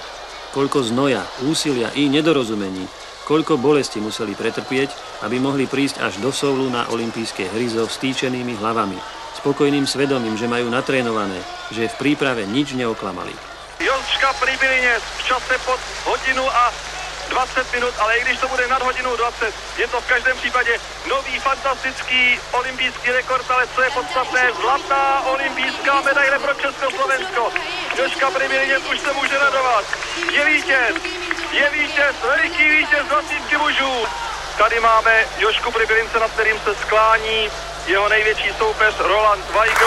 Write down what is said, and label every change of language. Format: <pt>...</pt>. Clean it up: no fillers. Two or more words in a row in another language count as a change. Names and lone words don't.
<sk>Koľko znoja, úsilia i nedorozumení, koľko bolesti museli pretrpieť, aby mohli prísť až do Soulu na olympijské hry so vstýčenými hlavami, spokojným svedomím, že majú natrénované, že v príprave nič neoklamali.</sk> <cs>Joška pri Byline</cs> <sk>v čase pod hodinu a 20 minút,</sk> <cs>ale i když to bude nad hodinu 20, je to v každém případě nový fantastický olympijský rekord, ale co je podstatné, zlatá olympijská medaile pro Československo. Joška pri Byline už se může radovat. Je vítěz, veliký vítěz 20 mužů. Tady máme Jošku pri Bylince, nad kterým se sklání jeho největší soupeř Roland Weigl.</cs>